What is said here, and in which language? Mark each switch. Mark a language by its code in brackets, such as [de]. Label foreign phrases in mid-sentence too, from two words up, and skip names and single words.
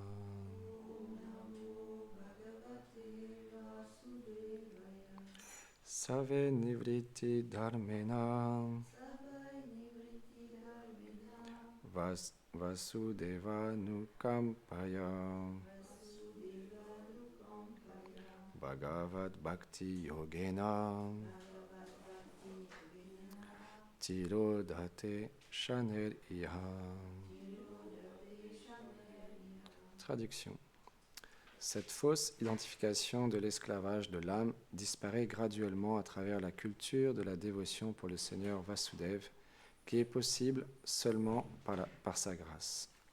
[sa] Save Nivriti Dharmena Vasudeva Nukampaya Bhagavad Bhakti Yogena Tirodhate Shaner Iha. [fr] Traduction. Cette fausse identification de l'esclavage de l'âme disparaît graduellement à travers la culture de la dévotion pour le Seigneur Vasudev, qui est possible seulement par sa grâce.